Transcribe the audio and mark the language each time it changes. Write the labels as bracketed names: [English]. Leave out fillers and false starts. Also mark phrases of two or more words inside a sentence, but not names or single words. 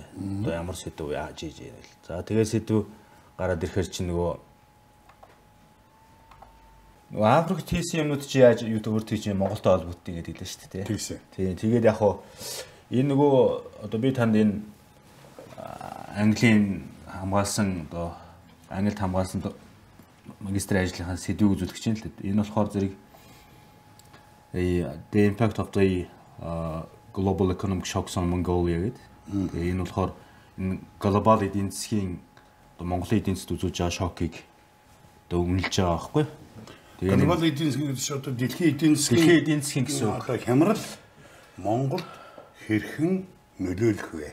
[Mongolian] Одоо ямар сэдв яаж ийж яа л. За тэгээд сэдв гараад ирэхээр чинь нөгөө Африкт хийсэн юмнууд чи яаж YouTube-оор тийж Монголтой холбоотой гэдэг хэлсэн шүү дээ. Тийм. Тэгээд яг хуу энэ нөгөө одоо би танд энэ Английн хамгаалсан одоо Англид хамгаалсан магистрийн ажлынхаа сэдвийг үзүүлэх чинь л дээ. Энэ болохоор зэрэг [English] the impact of the global economic shocks on Mongolia [Mongolian] гэдэг. Энэ болохоор энэ глобал эдийн засгийн одоо Монголын эдийн засгт үзүүлж байгаа шокыг одоо үнэлж байгаа байхгүй. Глобал эдийн засгийн гэж одоо дэлхийн эдийн засгийн гэсэн одоо хямрал Монголд хэрхэн нөлөөлөх вэ?